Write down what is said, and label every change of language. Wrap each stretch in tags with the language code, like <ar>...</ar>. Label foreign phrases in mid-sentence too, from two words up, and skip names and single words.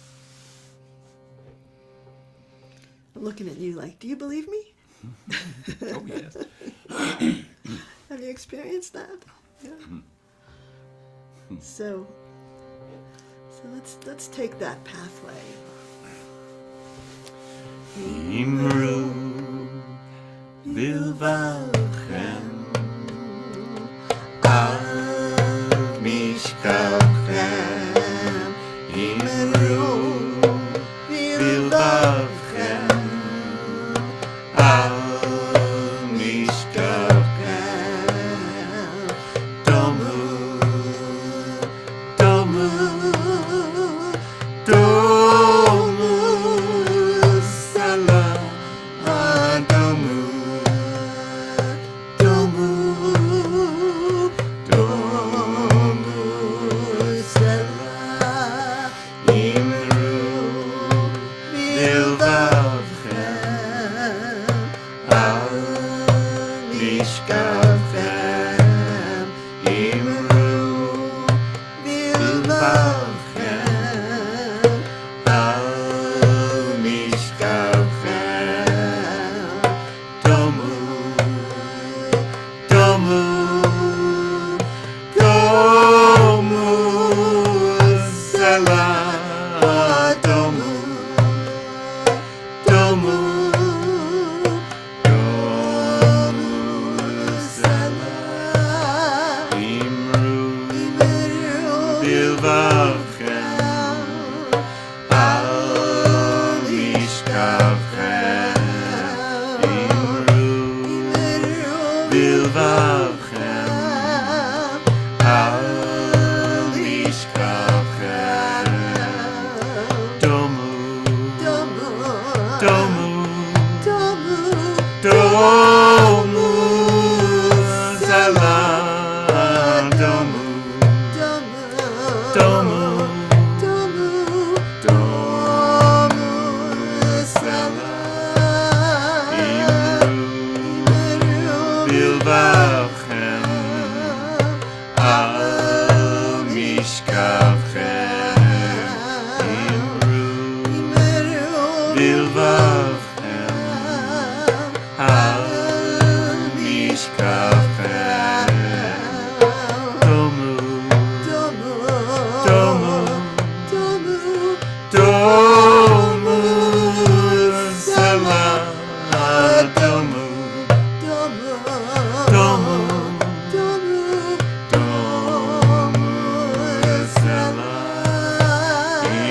<en>I'm looking at you like, do you believe me? Oh, yes. Have you experienced that? Yeah. So let's take that pathway.</en> <he>אמרו בלבבכם על משכבכם. אמרו בלבבכם על משכבכם. דומו דומו דומו סלה דומו דומו דומו סלה. אמרו בלבבכם על משכבכם. אמרו בלבבכם על משכבכם. דומו דומו דומו סלה דומו דומו דומו סלה. אמרו בלבבכם על משכבכם. אמרו בלבבכם על משכבכם. דומו דומו דומו סלה דומו דומו דומו סלה. אמרו בלבבכם על משכבכם. אמרו בלבבכם על משכבכם. דומו דומו דומו סלה דומו דומו דומו סלה.</he>